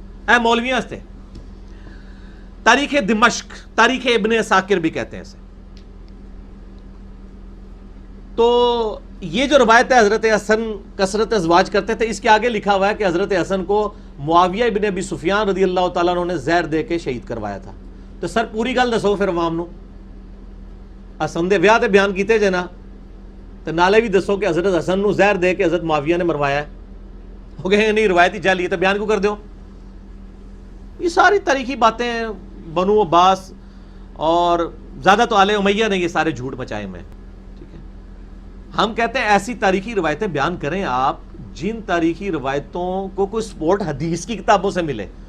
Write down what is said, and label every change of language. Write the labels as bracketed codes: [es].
[ur] اے مولویاں سے تاریخ دمشق, تاریخ ابن عساکر بھی کہتے ہیں اسے. تو یہ جو روایت ہے حضرت حسن کثرت ازواج کرتے تھے, اس کے آگے لکھا ہوا ہے کہ حضرت حسن کو معاویہ ابن ابی سفیان رضی اللہ تعالیٰ عنہ نے زہر دے کے شہید کروایا تھا. [pa] تو سر پوری گل دسو پھر عوام نو, حسن دے ویاہ تے بیان کیتے جے نا, تو نالے بھی دسو کہ حضرت حسن نو زہر دے کے حضرت معاویہ نے مروایا ہے. [ur] ہو گئے نہیں روایتی جعلی ہے [pa] تو بیان کیوں کر دیو. [ur] یہ ساری تاریخی باتیں بنو عباس اور زیادہ تو آل امیہ نے یہ سارے جھوٹ مچائے میں. ہم کہتے ہیں ایسی تاریخی روایتیں بیان کریں آپ جن تاریخی روایتوں کو کوئی سپورٹ حدیث کی کتابوں سے ملے.